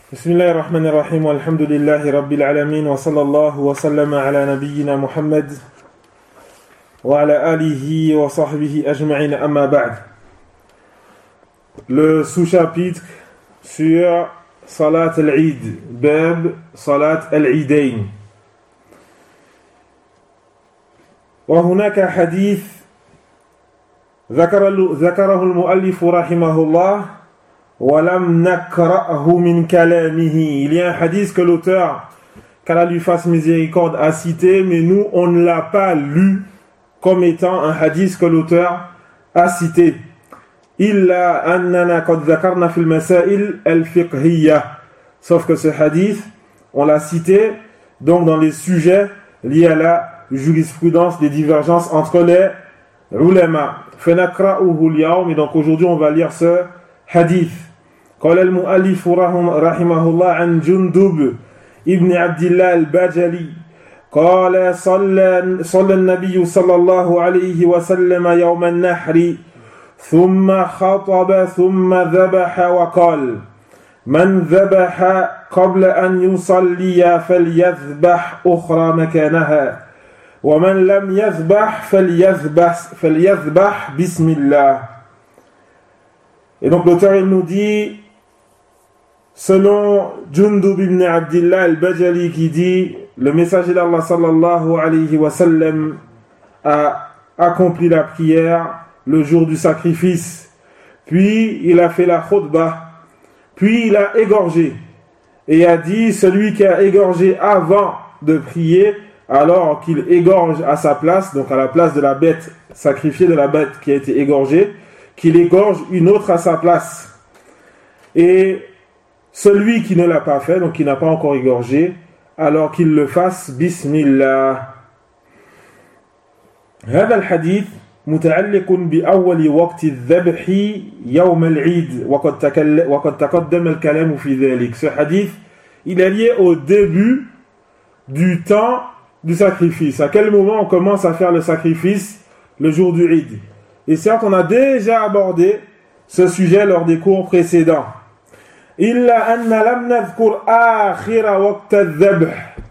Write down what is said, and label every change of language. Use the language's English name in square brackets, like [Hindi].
[Arabic] بسم الله الرحمن الرحيم والحمد لله رب العالمين وصلى الله وسلم على نبينا محمد وعلى آله وصحبه أجمعين أما بعد. [French] Le sous-chapitre sur Salat al-Eid, باب Salat al-Eidain. [Arabic] وهناك حديث ذكره المؤلف رحمه الله وَلَمْ نَكْرَأْهُ مِنْ كَلَامِهِ. [French] Il y a un hadith que l'auteur, qu'Allah lui fasse miséricorde, a cité, mais nous, on ne l'a pas lu comme étant un hadith que l'auteur a cité. [Arabic] إِلَّا أَنَّنَا قَدْ ذَكَرْنَا فِي الْمَسَائِلِ الْفِقْهِيَّةِ. [French] Sauf que ce hadith, on l'a cité, donc dans les sujets liés à la jurisprudence des divergences entre les ulama. [Arabic] فَنَكْرَأُهُ الْيَوْمِ. [French] Donc aujourd'hui, on va lire ce [Arabic] حديث قال المؤلف رحمه الله عن جندب ابن عبد الله البجلي قال صلى النبي صلى الله عليه وسلم يوم النحر ثم خطب ثم ذبح وقال من ذبح قبل أن يصلي فليذبح أخرى مكانها ومن لم يذبح فليذبح بسم الله. [French] Et donc l'auteur, il nous dit, selon Jundub ibn Abdillah al-Bajali qui dit, le messager d'Allah sallallahu alayhi wa sallam a accompli la prière le jour du sacrifice. Puis il a fait la khutbah, puis il a égorgé et a dit, celui qui a égorgé avant de prier, alors qu'il égorge à sa place, donc à la place de la bête sacrifiée, de la bête qui a été égorgée, qu'il égorge une autre à sa place. Et celui qui ne l'a pas fait, donc qui n'a pas encore égorgé, alors qu'il le fasse, bismillah. [Arabic] هذا الحديث متعلق بأول وقت الذبح يوم العيد وقد تقدم الكلام في ذلك. [French] Ce hadith, il est lié au début du temps du sacrifice. À quel moment on commence à faire le sacrifice le jour du Eid? Et certes, on a déjà abordé ce sujet lors des cours précédents. [Arabic] Illa anna lam nadhkur akhir waqt adh-dhabh.